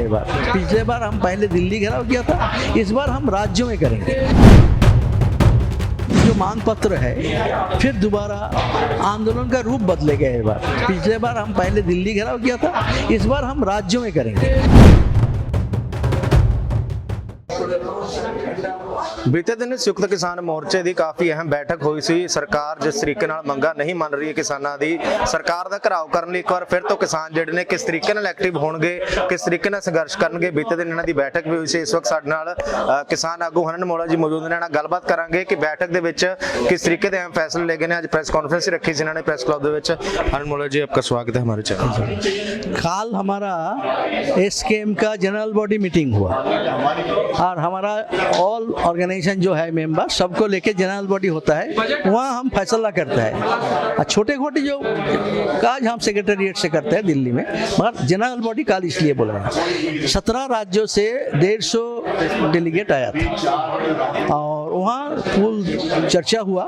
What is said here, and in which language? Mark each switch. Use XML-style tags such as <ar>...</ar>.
<hi>इस बार, पिछले बार हम पहले दिल्ली घेराव किया था, इस बार हम राज्यों में करेंगे। जो मांग पत्र है फिर दोबारा आंदोलन का रूप बदलेगा। इस बार, पिछले बार हम पहले दिल्ली घेराव किया था, इस बार हम राज्यों में करेंगे।</hi> <pa>ਬੀਤੇ ਦਿਨ ਸੰਯੁਕਤ ਕਿਸਾਨ ਮੋਰਚੇ ਦੀ ਕਾਫੀ ਅਹਿਮ ਬੈਠਕ ਹੋਈ ਸੀ। ਸਰਕਾਰ ਜਿਸ ਤਰੀਕੇ ਨਾਲ ਮੰਗਾਂ ਨਹੀਂ ਮੰਨ ਰਹੀ ਹੈ ਕਿਸਾਨਾਂ ਦੀ, ਸਰਕਾਰ ਦਾ ਘਰਾਓ ਕਰਨ ਲਈ ਇੱਕ ਵਾਰ ਫਿਰ ਤੋਂ ਕਿਸਾਨ ਜਿਹੜੇ ਨੇ ਕਿਸ ਤਰੀਕੇ ਨਾਲ ਐਕਟਿਵ ਹੋਣਗੇ, ਕਿਸ ਤਰੀਕੇ ਨਾਲ ਸੰਘਰਸ਼ ਕਰਨਗੇ। ਬੀਤੇ ਦਿਨ ਇਹਨਾਂ ਦੀ ਬੈਠਕ ਵੀ ਹੋਈ ਸੀ। ਇਸ ਵਕਤ ਸਾਡੇ ਨਾਲ ਕਿਸਾਨ ਆਗੂ ਹਨਨ ਮੋਲਾ ਜੀ ਮੌਜੂਦ ਨੇ। ਇਹਨਾਂ ਨਾਲ ਗੱਲਬਾਤ ਕਰਾਂਗੇ ਕਿ ਬੈਠਕ ਦੇ ਵਿੱਚ ਕਿਸ ਤਰੀਕੇ ਦੇ ਅਹਿਮ ਫੈਸਲੇ ਲਏ ਗਏ ਨੇ। ਅੱਜ ਪ੍ਰੈਸ ਕਾਨਫਰੰਸ ਰੱਖੀ ਸੀ ਇਹਨਾਂ ਨੇ ਪ੍ਰੈਸ ਕਲੱਬ ਦੇ ਵਿੱਚ।</pa> <hi>हनन मौला जी, आपका स्वागत है हमारे चैनल पर। कल हमारा एसकेएम का जनरल बॉडी मीटिंग हुआ और हमारा ऑल ऑर्गेनाइजेशन जो है मेंबर सबको लेके जनरल बॉडी होता है, वहाँ हम फैसला करते हैं। और छोटे छोटे जो काज हम सेक्रेटेरिएट से करते हैं दिल्ली में, मगर जनरल बॉडी कल इसलिए बोल रहे हैं 17 राज्यों से 150 डेलीगेट आया था और वहाँ फुल चर्चा हुआ।</hi>